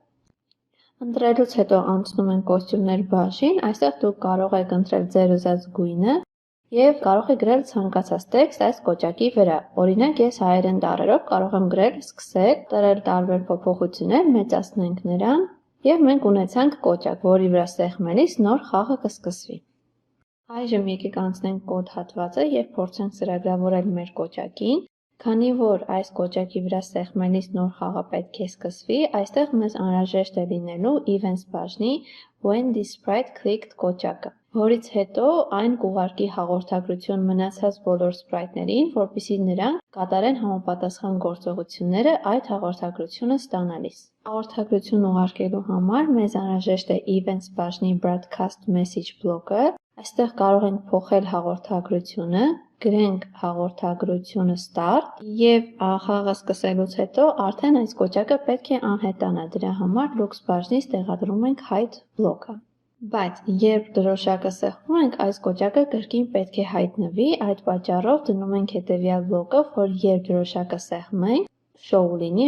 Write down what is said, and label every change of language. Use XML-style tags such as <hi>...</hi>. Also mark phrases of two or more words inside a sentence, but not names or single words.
<hy>Ընտրելուց հետո անցնում ենք կոստյումներ բաժին, այստեղ դուք կարող եք ընտրել ձեր ուզած գույնը և կարող եք գրել ցանկացած տեքստ այս կոճակի վրա։ Օրինակ ես հայերեն տառերով կարող եմ գրել սկսեք, տրել տարբեր փոփոխություններ, մեծացնենք նրան և մենք ունեցանք կոճակ, որի վրա սեղմելիս նոր խաղը կսկսվի։ Այժմ եկեք անցնենք կոդ հատվածը և փորձենք ծրագրավորել մեր կոճակին։ Քանի որ այս կոճակի վրա սեղմելիս նոր խաղը պետք է սկսվի, այստեղ մեզ անհրաժեշտ է լինելու events բաժնի</hy> <en>when this sprite clicked</en> <hy>կոճակը, որից հետո այն կուղարկի հաղորդագրություն մնացած բոլոր սպրայթներին, որպեսզի նրանք կատարեն համապատասխան գործողությունները այդ հաղորդագրությունը ստանալիս։ Հաղորդագրություն ուղարկելու համար մեզ անհրաժեշտ է events բաժնի</hy> <en>broadcast message</en> <hy>բլոկը։ Այստեղ կարող ենք փոխել հաղորդագրությունը, գրենք հաղորդագրությունը start և խաղը սկսելուց հետո արդեն այս կոճակը պետք է անհետանա, դրա համար looks բաժնից տեղադրում ենք hide բլոկը։ Բայց երբ դրոշակը սեղմում ենք, այս կոճակը կրկին պետք է հայտնվի, այդ պատճառով դնում ենք հետևյալ բլոկը, որ երբ դրոշակը սեղմենք, show լինի,</hy>